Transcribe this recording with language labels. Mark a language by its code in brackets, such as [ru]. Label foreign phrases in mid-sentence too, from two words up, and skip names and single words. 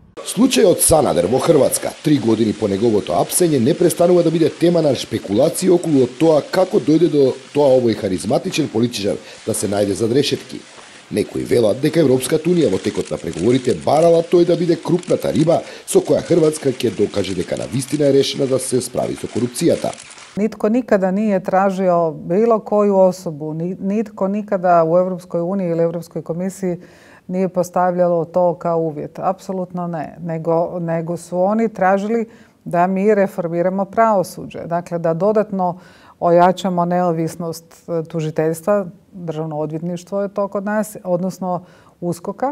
[mk] Случај од Санадер во Хрватска, 3 години по неговото апсење, ne prestanува да биде тема на шпекулации околу тоа како дојде до тоа овој харизматичен политичар да се најде зад решетки. Некои велат дека Европската унија во текот на преговорите барала тој да биде крупната риба со која Хрватска ќе докаже дека навистина е решена да се справи со корупцијата. [hr] Nitko nikada nije tražio bilo koju osobu, nitko nikada u Europskoj uniji ili Europskoj komisiji nije postavljalo to kao uvjet. Apsolutno ne. Nego su oni tražili da mi reformiramo pravosuđe. Dakle, da dodatno ojačamo neovisnost tužiteljstva, državno odvjetništvo je to kod nas, odnosno USKOK-a.